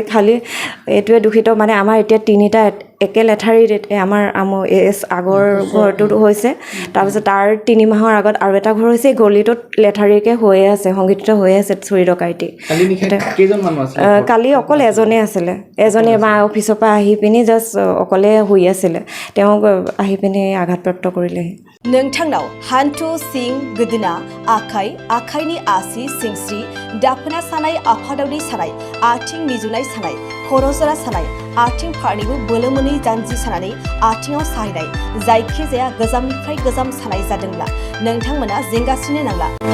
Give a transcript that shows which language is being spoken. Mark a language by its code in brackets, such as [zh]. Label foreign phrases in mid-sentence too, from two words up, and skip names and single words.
[as] খালি এইটোৱে দুখিত মানে আমাৰ এতিয়া 3টা একে লেঠাৰিত আমাৰ আগৰ ঘৰটোত হৈছে, তাৰপিছত তাৰ 3 মাহৰ আগত আৰু এটা ঘৰ হৈছে। গলিটোত লেঠাৰিকৈ হৈয়ে আছে, সংঘটিত হৈয়ে আছে চুৰি ডকাইটি। কালি অকল এজনে আছিলে, এজনে মা অফিচৰ পৰা আহি পিনি জাষ্ট অকলে শুই আছিলে, তেওঁক আহি পিনি আঘাতপ্ৰাপ্ত কৰিলেহি। [brx] नोंथांनाव हान्थु सिं गोदोना आखाइनि आसि सिंस्रि दाफोना सानाय आफादावनि सानाय आथिं मिजुनाय सानाय खर' जरा सानाय आथिं फारनैबो बोलो मोनै जानजि सानानै आथिङाव साहैनाय जायखिजाया गोजामनिफ्राय गोजाम सानाय जादोंब्ला नोंथांमोना जिंगासिनो नांला।